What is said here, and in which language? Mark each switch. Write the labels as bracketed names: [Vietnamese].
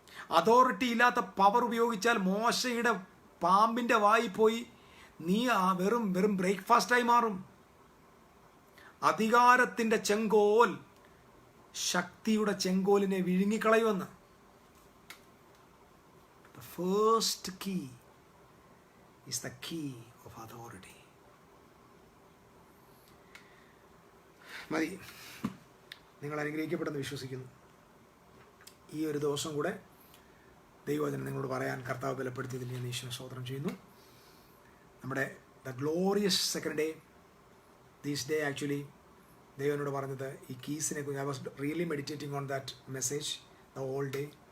[Malayalam] Authority ഇല്ലാത്ത power ഉപയോഗിച്ചാൽ മോശയുടെ പാമ്പിന്റെ വായി പോയി നീ വെറും ബ്രേക്ക്ഫാസ്റ്റായി മാറും. അധികാരത്തിന്റെ ചെങ്കോൽ ശക്തിയുടെ ചെങ്കോലിനെ വിഴുങ്ങിക്കളയുമെന്ന്. [English] The first key is the key of authority. [Malayalam] മതി, നിങ്ങൾ അനുഗ്രഹിക്കപ്പെടുന്നു വിശ്വസിക്കുന്നു. ഈ ഒരു ദിവസം കൂടെ ദൈവവചനം നിങ്ങളോട് പറയാൻ കർത്താവ് ബലപ്പെടുത്തിയതിൽ ഞാൻ ഈശ്വരനെ സ്തോത്രം ചെയ്യുന്നു. നമ്മുടെ [English] the glorious second day, these day actually [Malayalam] ദൈവനോട് പറഞ്ഞത് ഈ കീസിനെ കുറിച്ച്. [English] I was really meditating on that message the whole day.